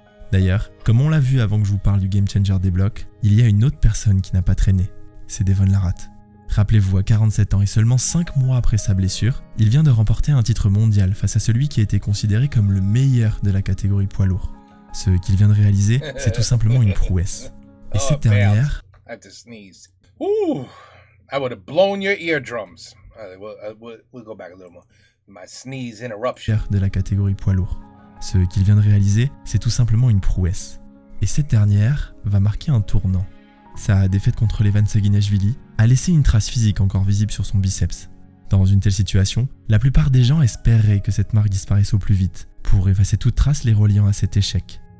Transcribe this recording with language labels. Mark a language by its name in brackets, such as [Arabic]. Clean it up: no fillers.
[French] D'ailleurs, comme on l'a vu avant que je vous parle du Game Changer des blocs, il y a une autre personne qui n'a pas traîné, c'est Devon Larratt. Rappelez-vous, à 47 ans et seulement 5 mois après sa blessure, il vient de remporter un titre mondial face à celui qui a été considéré comme le meilleur de la catégorie poids lourd. Ce qu'il vient de réaliser, c'est tout simplement une prouesse. Et cette dernière... [English] I have to sneeze. Ooh, I would have blown your eardrums. We'll go back a little more. My sneeze interruption. [French] De la catégorie poids lourd. Ce qu'il vient de réaliser, c'est tout simplement une prouesse. Et cette dernière va marquer un tournant. Sa défaite contre Levan Saginashvili a laissé une trace physique encore visible sur son biceps. Dans une telle situation, la plupart des gens espéraient que cette marque disparaisse au plus vite, pour effacer toute trace les reliant à cet échec.